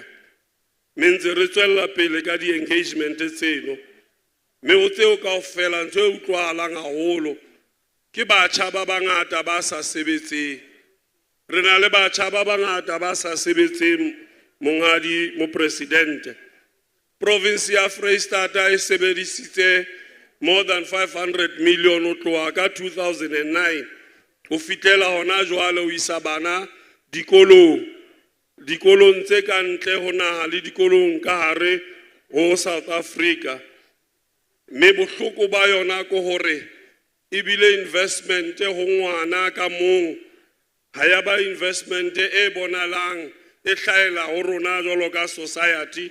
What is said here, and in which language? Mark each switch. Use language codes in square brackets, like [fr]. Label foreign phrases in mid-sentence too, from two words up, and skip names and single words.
[st] Mentse re tswella pele ka di engagement tseno, me o tseo kaofela ntse o utlwalang haholo ke batjha ba bangata ba sa sebetseng. Re na le batjha ba bangata ba sa sebetseng mongadi mo presidente. Province ya Free State e sebedisitse [en] more than 500 million [st] o tloha ka 2009 o fitela hona jwale o isa bana dikolong tse ka ntle ho naha le dikolong ka hare ho South Africa. Me bohloko ba yona ko hore ebile investment ho ngwana ka mong ha ya ba investment e bonalang e hlaela ho rona jwalo ka society.